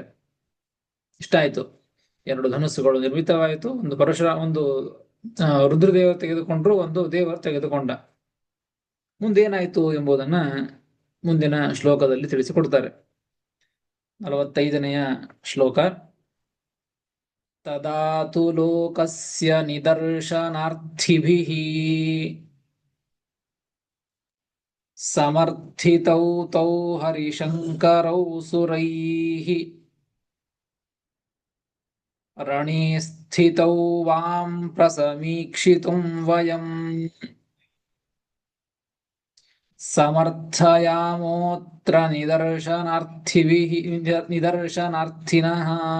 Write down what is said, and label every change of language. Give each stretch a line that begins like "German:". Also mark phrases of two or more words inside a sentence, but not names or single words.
Kannada: ಇಷ್ಟ ಆಯ್ತು, ಎರಡು ಧನುಸ್ಸುಗಳು ನಿರ್ಮಿತವಾಯಿತು. ಒಂದು ಒಂದು ರುದ್ರದೇವರು ತೆಗೆದುಕೊಂಡ್ರು, ಒಂದು ದೇವರು ತೆಗೆದುಕೊಂಡ. ಮುಂದೇನಾಯಿತು ಎಂಬುದನ್ನ ಮುಂದಿನ ಶ್ಲೋಕದಲ್ಲಿ ತಿಳಿಸಿಕೊಡ್ತಾರೆ. 45ನೆಯ ಶ್ಲೋಕ.
Sanskrit: ತದಾ ತು ಲೋಕಸ್ಯ ನಿದರ್ಶನಾರ್ಥಿಭಿಃ ಸಮರ್ಥಿತೌ ತೌ ಹರಿಶಂಕರೌ ಸುರೈಃ ರಣೇ ಸ್ಥಿತೌ ವಾಂ ಪ್ರಸಮೀಕ್ಷಿತುಂ ವಯಂ ಸಮರ್ಥಯಾಮೋತ್ರ ನಿದರ್ಶನಾರ್ಥಿನಃ.